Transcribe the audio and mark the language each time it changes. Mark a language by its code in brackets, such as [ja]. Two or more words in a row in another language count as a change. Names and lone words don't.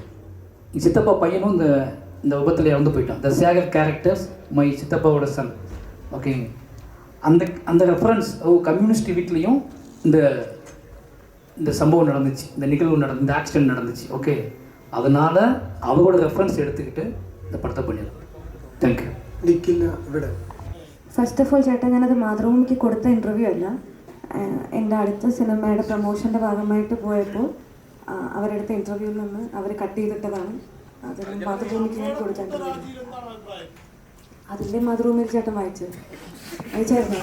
[ta] எங்கள் சித்தப்பா பையனும் இந்த விபத்தில் இறந்து போயிட்டான். [en] the Sekhar characters my [ta] சித்தப்பாவோட சன். ஓகே, அந்த ரெஃபரன்ஸ் கம்யூனிஸ்ட் வீட்லேயும் இந்த சம்பவம் நடந்துச்சு, இந்த நிகழ்வு இந்த ஆக்சிடென்ட் நடந்துச்சு. ஓகே, அதனால் அவரோட ரெஃபரன்ஸ் എടുത്തിട്ട് இந்த പടത്തെ பண்ணிடலாம். [en] thank you. first of all [ml] ചേട്ടാ, ഞാനത് മാതൃഭൂമിക്ക് കൊടുത്ത ഇൻ്റർവ്യൂ അല്ല. എൻ്റെ അടുത്ത സിനിമയുടെ പ്രൊമോഷൻ്റെ ഭാഗമായിട്ട് പോയപ്പോൾ അവരെടുത്ത ഇൻ്റർവ്യൂവിൽ നിന്ന് അവർ കട്ട് ചെയ്തിട്ടതാണ്. അതിന് മാതൃഭൂമിക്ക് ഞാൻ കൊടുത്ത ഇൻ്റർവ്യൂ. അതിൻ്റെ മാതൃഭൂമിയിൽ ചേട്ടൻ വായിച്ചായിരുന്നു.